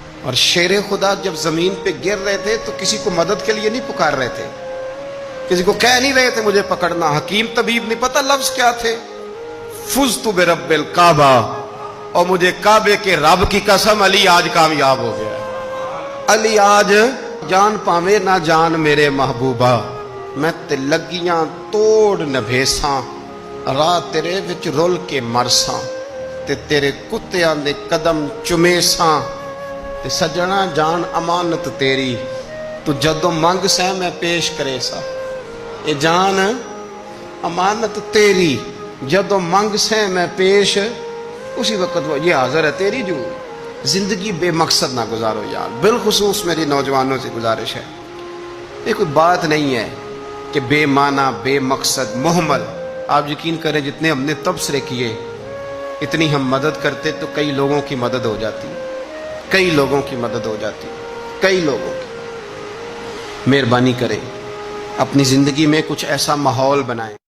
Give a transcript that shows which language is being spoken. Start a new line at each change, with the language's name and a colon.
Urdu: اور شیر خدا جب زمین پہ گر رہے تھے تو کسی کو مدد کے لیے نہیں پکار رہے تھے، کسی کو کہہ نہیں رہے تھے مجھے پکڑنا. حکیم طبیب نہیں پتہ لفظ کیا تھے،
Arabic: فزت برب الکعبہ،
Urdu: اور مجھے کعبے کے رب کی قسم علی آج کامیاب ہو گیا.
Punjabi: علی آج جان پاوے نہ جان میرے محبوبہ، میں تے لگیاں توڑ نبھیساں، راہ تیرے وچ رول کے مرساں، تے تیرے کتیاں دے قدم چمیساں، تے سجنا جان امانت تیری، تو جدو منگ سہ میں پیش کرے سا.
Urdu: یہ جان
Punjabi: امانت تیری جدو منگ سے میں پیش،
Urdu: اسی وقت وہ یہ حاضر ہے تیری جو۔ زندگی بے مقصد نہ گزارو یار، بالخصوص میری نوجوانوں سے گزارش ہے، یہ کوئی بات نہیں ہے کہ بے معنی بے مقصد مہمل۔ آپ یقین کریں جتنے ہم نے تبصرے کیے اتنی ہم مدد کرتے تو کئی لوگوں کی مدد ہو جاتی، کئی لوگوں کی مدد ہو جاتی، کئی لوگوں کی۔ مہربانی کریں اپنی زندگی میں کچھ ایسا ماحول بنائیں